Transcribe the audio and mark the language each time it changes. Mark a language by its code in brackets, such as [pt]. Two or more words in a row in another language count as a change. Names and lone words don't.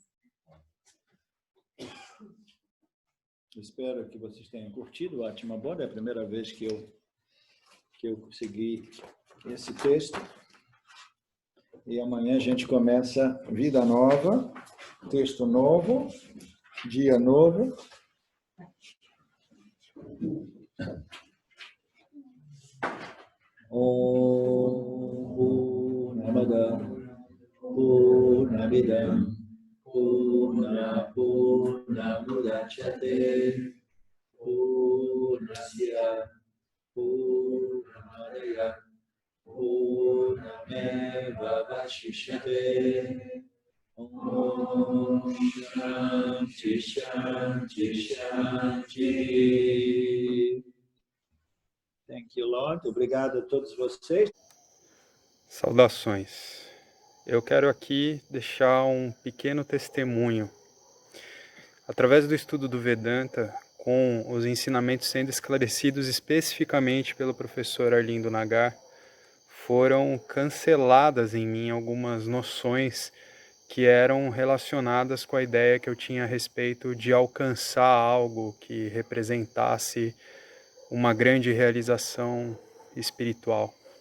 [pt] Espero que vocês tenham curtido o Atma Bodha. É a primeira vez que eu consegui esse texto. E amanhã a gente começa vida nova, texto novo, dia novo. [sa] Om Namada Purnamidam Purna Mudachyate Purnasya Purnamadaya Purnameva Vashishyate. Om Shanti Shanti Shanti. [en] Thank you, Lord. [pt] Obrigado a todos vocês. Saudações. Eu quero aqui deixar um pequeno testemunho. Através do estudo do Vedanta, com os ensinamentos sendo esclarecidos especificamente pelo professor Arlindo Nagar, foram canceladas em mim algumas noções que eram relacionadas com a ideia que eu tinha a respeito de alcançar algo que representasse uma grande realização espiritual.